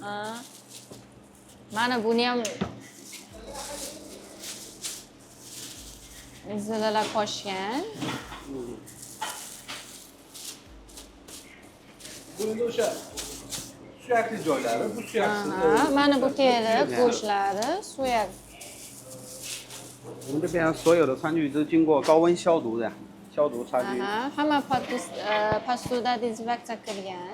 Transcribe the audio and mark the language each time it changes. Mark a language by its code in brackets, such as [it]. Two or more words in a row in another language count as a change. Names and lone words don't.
[uz] Mana buni ham zillalar qo'shgan. Bunda o'sha suyakli joylari, bu suyaksiz. Mana bu teri, go'shtlari, suyak. [zh] 我们这边所有的餐具都经过高温消毒的，消毒餐具。 [uz] Hamma pastuda dezinfeksiya qilgan.